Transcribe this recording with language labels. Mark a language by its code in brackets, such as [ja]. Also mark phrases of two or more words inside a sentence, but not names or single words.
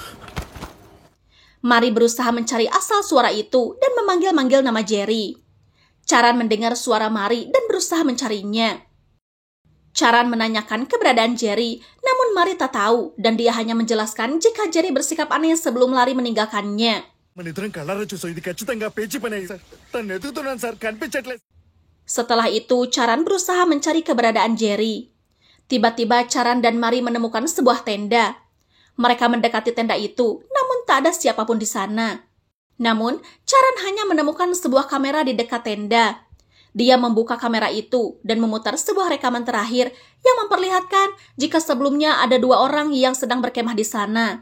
[id] Mari berusaha mencari asal suara itu dan memanggil-manggil nama Jerry. Charan mendengar suara Mari dan berusaha mencarinya. Charan menanyakan keberadaan Jerry, namun Mari tak tahu dan dia hanya menjelaskan jika Jerry bersikap aneh sebelum lari meninggalkannya. [te] మన ఇద్దరం కళ్ళారా చూసాం ఇది ఖచ్చితంగా పేచి పనే సార్ తను ఎదుగుతున్నాను సార్ కనిపించట్లేదు. [id] Setelah itu, Charan berusaha mencari keberadaan Jerry. Tiba-tiba Charan dan Mari menemukan sebuah tenda. Mereka mendekati tenda itu, namun tak ada siapapun di sana. Namun, Charan hanya menemukan sebuah kamera di dekat tenda. Dia membuka kamera itu dan memutar sebuah rekaman terakhir yang memperlihatkan jika sebelumnya ada 2 orang yang sedang berkemah di sana.